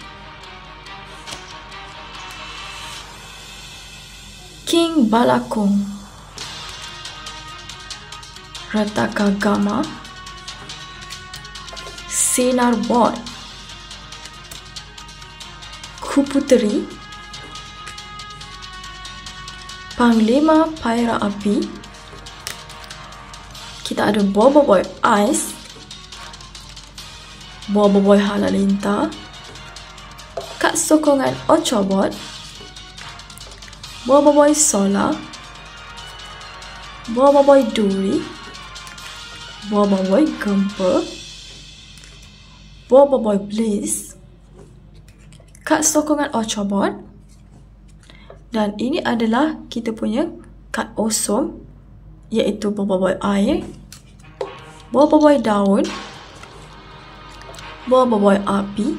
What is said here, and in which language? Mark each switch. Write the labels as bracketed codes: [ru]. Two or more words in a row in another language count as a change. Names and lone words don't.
[ms] King Balakung, Retaka Gamma, Sinar Bot, Kuputeri, Panglima Paira Api. Kita ada Boba Boy Ice, Boba Boy Halalinta, kad sokongan Ochobot, Boba Boy Solar, Boba Boy Duri, Boba Boy Gempa, Boba Boy Bliss, kad sokongan Ochobot. Dan ini adalah kita punya kad awesome, iaitu Boba Boy Air, Boba Boy Daun, Boba Boy Api.